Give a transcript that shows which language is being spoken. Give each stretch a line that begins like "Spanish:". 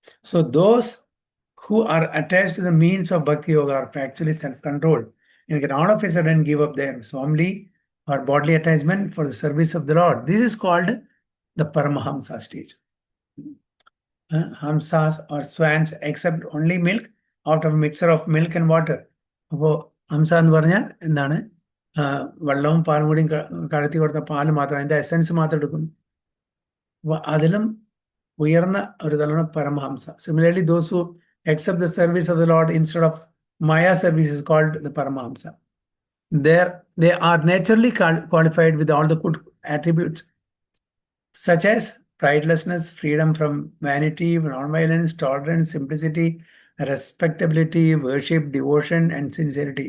English: So those who are attached to the means of Bhakti Yoga are actually self-controlled and can all of a sudden give up their family or bodily attachment for the service of the Lord. This is called the Paramahamsa stage. Hamsas or swans accept only milk out of a mixture of milk and water.
Malayalam: അപ്പോൾ ഹംസ എന്ന് പറഞ്ഞാൽ എന്താണ്? വെള്ളവും പാലും കൂടി കലർത്തി കൊടുത്ത പാല് മാത്രം, അതിൻ്റെ എസൻസ് മാത്രം എടുക്കുന്നു. അപ്പോൾ അതിലും ഉയർന്ന ഒരു തലമാണ് Paramahansa.
English: Similarly, those who accept the service of the Lord instead of Maya service is called the Paramahamsa. They are naturally qualified with all the good attributes such as pridelessness, freedom from vanity, non-violence, tolerance, simplicity, respectability, worship, devotion and sincerity.